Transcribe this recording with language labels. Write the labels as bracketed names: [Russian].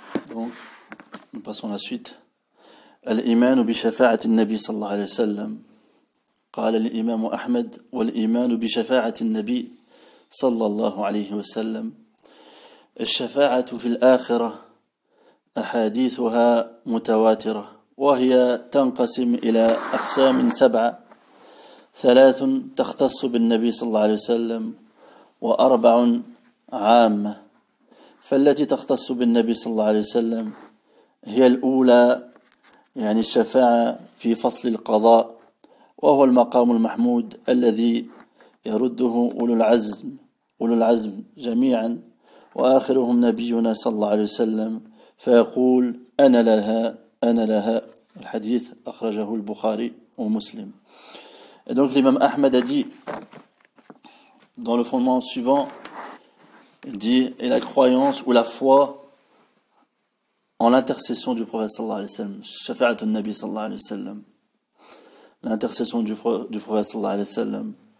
[French] Donc nous passons à la suite. [Arabic] الإيمان بشفاعة النبي صلى الله عليه وسلم. قال الإمام أحمد: والإيمان بشفاعة النبي صلى الله عليه وسلم. الشفاعة في الآخرة أحاديثها متواترة، وهي تنقسم إلى أقسام 7: 3 تختص بالنبي صلى الله عليه وسلم، و4 عامة. فالتي تختص بالنبي صلى الله عليه وسلم هي الأولى، الشفاعة في فصل القضاء، وهو المقام المحمود الذي يرده أولو العزم جميعا، وآخرهم نبينا صلى الله عليه وسلم فيقول: أنا لها. الحديث أخرجه البخاري ومسلم. [French] Et donc l'imam Ahmed a dit, dans le fondement suivant, il dit: et la croyance ou la foi en l'intercession du prophète sallallahu alayhi wa sallam, shafa'atun nabi sallallahu alayhi wa sallam, l'intercession du prophète sallallahu alayhi wa sallam.